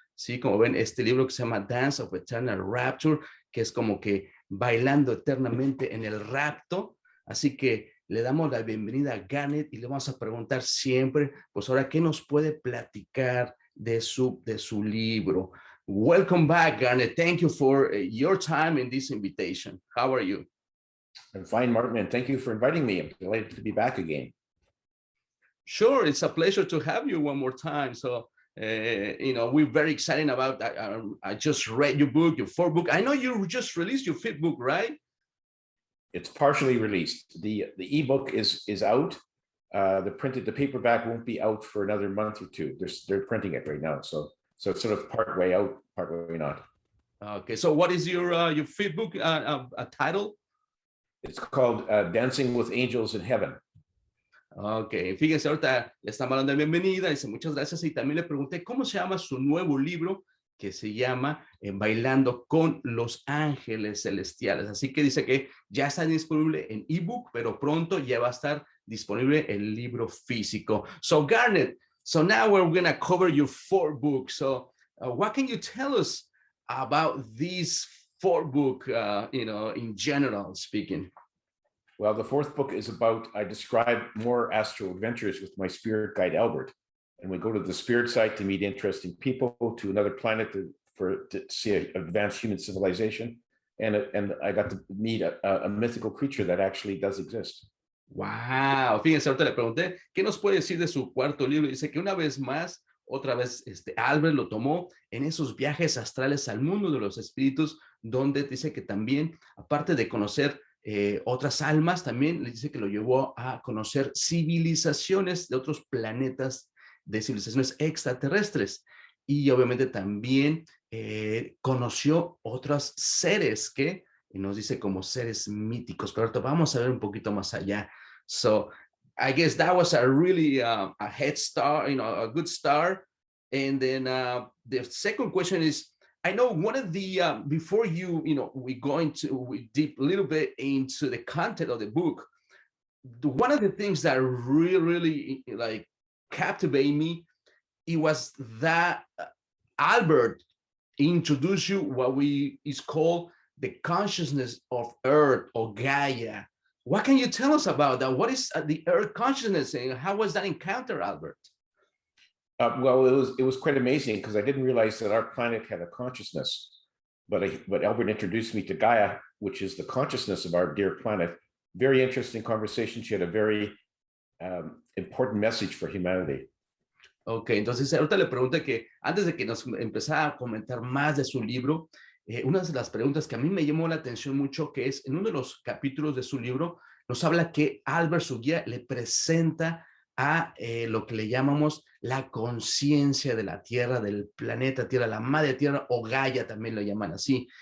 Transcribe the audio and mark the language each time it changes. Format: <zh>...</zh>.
<es>Sí, como ven, este libro que se llama Dance of Eternal Rapture, que es como que bailando eternamente en el rapto. Así que le damos la bienvenida a Garnet y le vamos a preguntar siempre, pues ahora, ¿qué nos puede platicar de su libro?</es> <en>Welcome back, Garnet. Thank you for your time in this invitation. How are you? I'm fine, Martin, and thank you for inviting me. I'm delighted to be back again. Sure, it's a pleasure to have you one more time. So, we're very excited about that. I just read your book, your 4th book. I know you just released your 5th book, right? It's partially released. The ebook is out. The paperback won't be out for another month or 2. They're printing it right now, so it's sort of part way out, part way not. Okay, so what is your 5th book title? It's called Dancing with Angels in Heaven.</en> <es>Ok, fíjense, ahorita le estamos dando la bienvenida, dice muchas gracias, y también le pregunté cómo se llama su nuevo libro, que se llama Bailando con los Ángeles Celestiales. Así que dice que ya está disponible en ebook, pero pronto ya va a estar disponible el libro físico.</es> <en>So Garnet, so now we're going to cover your 4 books. So what can you tell us about these 4 books, in general speaking? Well, the 4th book is about, I describe more astral adventures with my spirit guide, Albert. And we go to the spirit side to meet interesting people, to another planet to see advanced human civilization. And I got to meet a mythical creature that actually does exist. Wow.</en> <es>Fíjense, ahorita le pregunté, ¿qué nos puede decir de su 4º libro? Dice que una vez más, otra vez, Albert lo tomó en esos viajes astrales al mundo de los espíritus, donde dice que también, aparte de conocer otras almas, también le dice que lo llevó a conocer civilizaciones de otros planetas, de civilizaciones extraterrestres, y obviamente también conoció otros seres que nos dice como seres míticos, pero ahorita vamos a ver un poquito más allá.</es> <en>So I guess that was a really a head start, a good start. And then the second question is, I know one of the, before we deep a little bit into the content of the book, one of the things that really like captivated me, it was that Albert introduced you what is called the consciousness of Earth or Gaia. What can you tell us about that? What is the earth consciousness and how was that encounter, Albert? Well, it was quite amazing because I didn't realize that our planet had a consciousness. But Albert introduced me to Gaia, which is the consciousness of our dear planet. Very interesting conversation. She had a very important message for humanity.</en> <es>Ok, entonces ahorita le pregunto que antes de que nos empezara a comentar más de su libro, una de las preguntas que a mí me llamó la atención mucho, que es en uno de los capítulos de su libro, nos habla que Albert, su guía, le presenta a lo que le llamamos la conciencia de la Tierra, del planeta Tierra, la madre Tierra o Gaia también lo llaman así.</es>